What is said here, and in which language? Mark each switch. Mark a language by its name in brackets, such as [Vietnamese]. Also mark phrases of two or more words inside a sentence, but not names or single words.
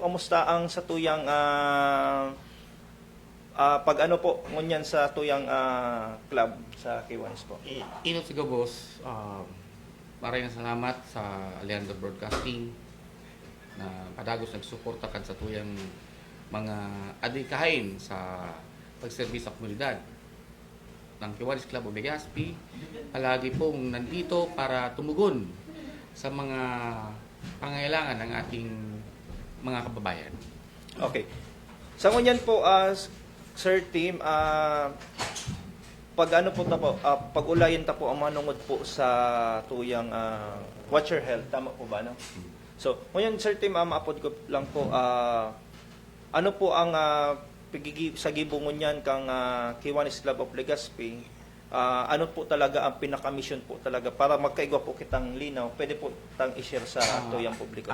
[Bikol] Kumusta ang sa tuyang pag ano po ngunyan sa tuyang club sa Kiwanis po? Inot sigaw, boss. Maraming salamat sa Alejandro Broadcasting na padagos nagsuporta kan sa tuyang mga adikahin sa pagserbis sa komunidad ng Kiwanis Club of Legazpi. [Filipino] Palagi pong nandito para tumugon sa mga pangailangan ng ating mga kababayan. [Bikol] Okay. Sa ngunyan po, Sir Tim, pag ano po ta po, pag ulayan ta po ang manungod po sa tuyang Watch Your Health, tama po ba, no? So, ngunyan Sir Tim, maapod ko lang po, ano po ang sa gibungon niyan kang Kiwanis Club of Legazpi, ano po talaga ang pinaka-mission po talaga para magkaigwa po kitang linaw, pwede po tang i-share sa tuyang publiko.